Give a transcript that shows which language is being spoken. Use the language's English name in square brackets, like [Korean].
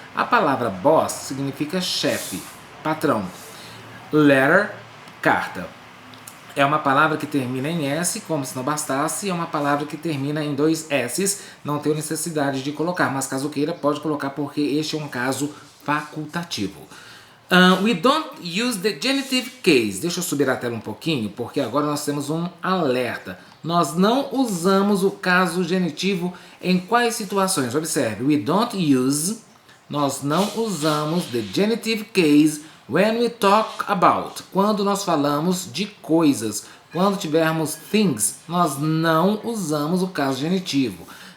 [Portuguese] A palavra boss significa chefe, patrão. Letter, carta. É uma palavra que termina em S, como se não bastasse. É uma palavra que termina em 2 S's. Não tenho necessidade de colocar, mas caso queira, pode colocar porque este é um caso facultativo. [English] We don't use the genitive case. [Portuguese] Deixa eu subir a tela um pouquinho, porque agora nós temos um alerta. Nós não usamos o caso genitivo em quais situações? [English] Observe, we don't use, [Portuguese] nós não usamos [English] the genitive case when we talk about. [Portuguese] Quando nós falamos de coisas, quando tivermos things, nós não usamos o caso genitivo.